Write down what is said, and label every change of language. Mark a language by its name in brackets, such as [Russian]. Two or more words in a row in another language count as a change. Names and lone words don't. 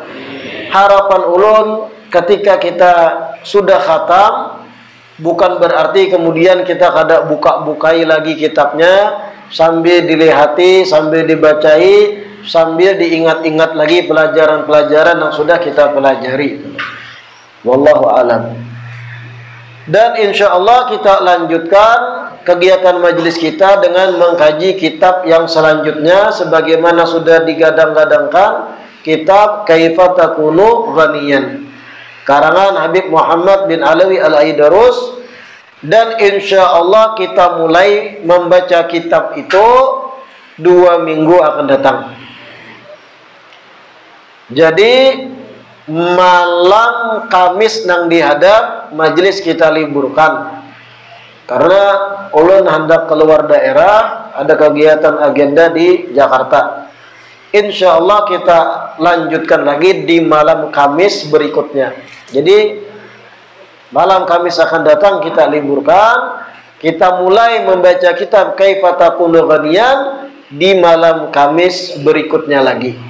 [Banjar] Harapan ulun ketika kita sudah khatam, bukan berarti kemudian kita kada buka-bukai lagi kitabnya, sambil dilihati, sambil dibacai, sambil diingat-ingat lagi pelajaran-pelajaran yang sudah kita pelajari. [Arabic] Wallahu a'lam. [Indonesian] Dan [Arabic] insya Allah [Indonesian] kita lanjutkan kegiatan majelis kita dengan mengkaji kitab yang selanjutnya, sebagaimana sudah digadang-gadangkan, kitab Kaifa Takunu Ghaniyan, karangan Habib Muhammad bin Alawi Al-Aidarus. Dan [Arabic] insya Allah [Indonesian] kita mulai membaca kitab itu 2 minggu akan datang. [Banjar] Jadi malam Kamis nang dihadap majelis kita liburkan karena ulun hendak keluar daerah, ada kegiatan agenda di Jakarta. [Arabic] Insya Allah [Indonesian] kita lanjutkan lagi di malam Kamis berikutnya. Jadi malam Kamis akan datang kita liburkan, kita mulai membaca kitab Kaifa Takunu Ghaniyan di malam Kamis berikutnya lagi.